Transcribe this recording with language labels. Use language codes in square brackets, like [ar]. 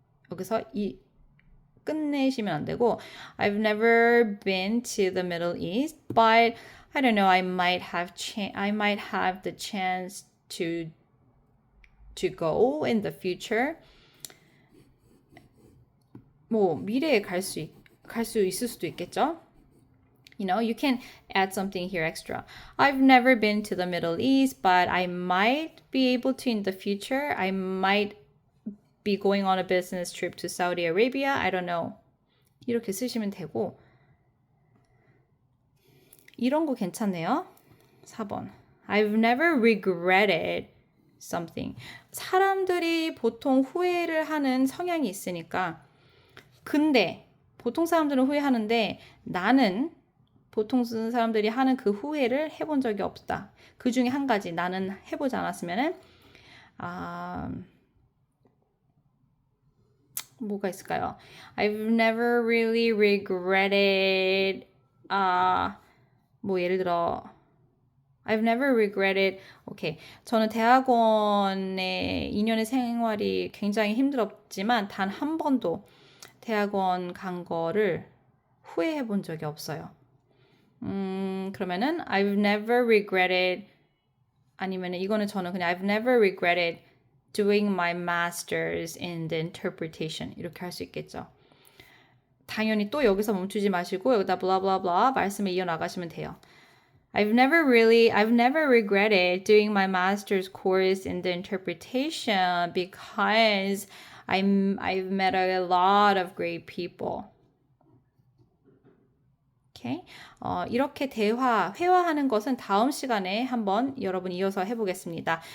[ko] 여기서 끝내시면 안 되고 [en] I've never been to the Middle East, but I don't know, I might have the chance to go in the future. [ko] 뭐 미래에 갈 수 있을 수도 있겠죠. [en] You can add something here extra. I've never been to the Middle East, but I might be able to in the future. I might be going on a business trip to Saudi Arabia. I don't know. [ko] 이렇게 쓰시면 되고 이런 거 괜찮네요. 4번. [en] I've never regretted something. [ko] 사람들이 보통 후회를 하는 성향이 있으니까 근데 보통 사람들은 후회하는데 나는 보통 사람들이 하는 그 후회를 해본 적이 없다. 그 중에 한 가지 나는 해보지 않았으면은 뭐가 있을까요? [en] I've never really regretted [ko] 뭐 예를 들어 [en] I've never regretted [ko] 오케이. 저는 대학원의 2년의 생활이 굉장히 힘들었지만 단 한 번도 대학원 간 거를 후회해 본 적이 없어요. 그러면은 [en] I've never regretted [ko] 아니면은 이거는 저는 그냥 [en] I've never regretted doing my master's in the interpretation [ko] 이렇게 할 수 있겠죠. 당연히 또 여기서 멈추지 마시고 여기다 blah blah blah 말씀을 이어나가시면 돼요. [en] I've never regretted doing my master's course in the interpretation because I've met a lot of great people. Okay. [ko] 이렇게 회화하는 것은 다음 시간에 한번 여러분 이어서 해보겠습니다.